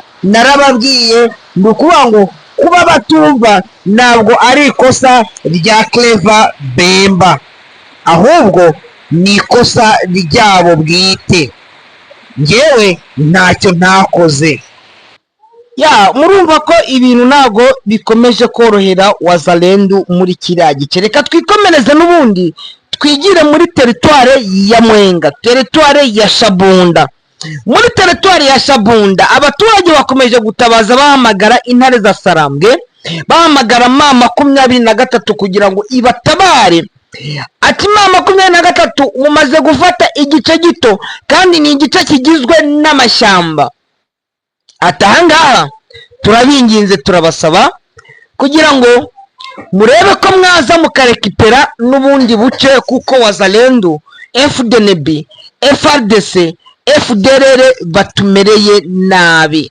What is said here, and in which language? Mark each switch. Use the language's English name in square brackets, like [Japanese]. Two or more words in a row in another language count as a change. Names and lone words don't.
[Kinyarwanda] narababwiye ndukuvuga ngo kuba batumva ntabwo ari ikosa rya Clever Bemba, ahubwo ni ikosa ryabo bwite. njyewe ntacyo ntakoze. murumva ko ibintu ntago bikomeje korohera Wazalendo muri kiriya gice. reka twikomereze n'ubundi twigire muri teritware ya Mwenga, teritware ya Shabunda. muri teritware ya Shabunda abaturage bakomeje gutabaza, bahamagara intare za Sarambwe, bahamagara M23 kugira ngo ibatabare. ati M23 mumaze gufata igice gito, kandi ni igice kigizwe n'amashyamba. atangaha turabinginze, turabasaba kugira ngo murebe ko mwaza mukarekipera n'ubundi buce, kuko Wazalendo, FDNB, FRDC, FDLR batumereye nabi.